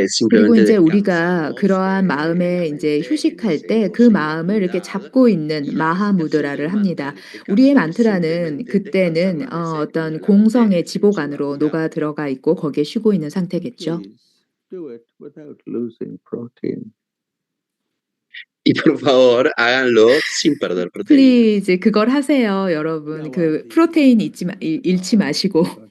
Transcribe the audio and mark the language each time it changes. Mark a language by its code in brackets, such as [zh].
[ko] 그리고 이제 우리가 그러한 마음에 이제 휴식할 때 그 마음을 이렇게 잡고 있는 마하무드라를 합니다. 우리의 만트라는 그때는 어떤 공성의 지복 안으로 녹아 들어가 있고 거기에 쉬고 있는 상태겠죠. [en] Do it without losing protein. [es] Y por favor, háganlo sin perder proteína. [ko] 플리즈 그걸 하세요, 여러분. 그 프로테인 잃지 마시고.